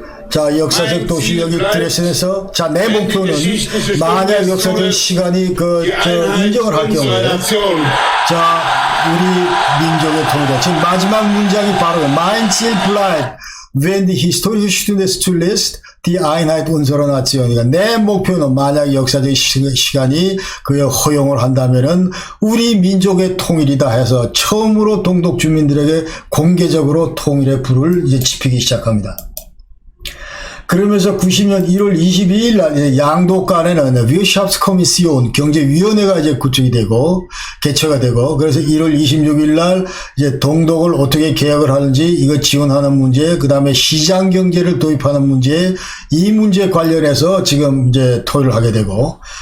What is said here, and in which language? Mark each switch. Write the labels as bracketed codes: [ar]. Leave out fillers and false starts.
[ko] 자, 역사적 도시 여기 드레스덴에서, 자, 내 목표는 만약 역사적 시간이 인정을 할 경우에, 자, 우리 민족의 통일다. 지금 마지막 문장이 바로 [de] Mein Ziel bleibt wenn die historische Stunde zulässt, die Einheit unserer Nation. [ko] 그러니까 내 목표는 만약 역사적 시간이 그에 허용을 한다면은 우리 민족의 통일이다 해서 처음으로 동독 주민들에게 공개적으로 통일의 불을 이제 지피기 시작합니다. 그러면서 90년 1월 22일 날 양독 간에는 wirtschaftskommission 경제위원회가 이제 구축이 되고 개최가 되고 그래서 1월 26일 날 이제 동독을 어떻게 개혁을 하는지 이거 지원하는 문제, 그다음에 시장 경제를 도입하는 문제, 이 문제 관련해서 지금 이제 토의를 하게 되고